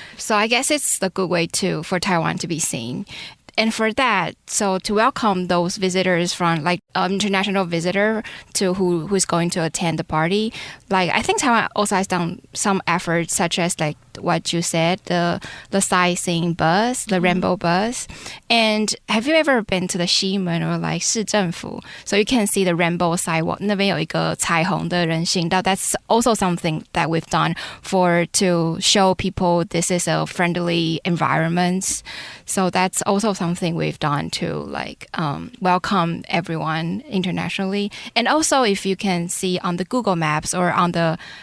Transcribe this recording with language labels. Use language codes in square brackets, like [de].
[en] So I guess it's a good way too for Taiwan to be seen. And for that, so to welcome those visitors from like international visitor to who's going to attend the party, like I think Taiwan also has done some efforts such as like what you said, the sightseeing bus, the rainbow bus. And have you ever been to the 西门 or like 市政府? So you can see the rainbow sidewalk. [zh] 那边有一个彩虹的人行道. [en] That's also something that we've done to show people this is a friendly environment. So that's also something we've done to like welcome everyone internationally. And also if you can see on the Google Maps or on the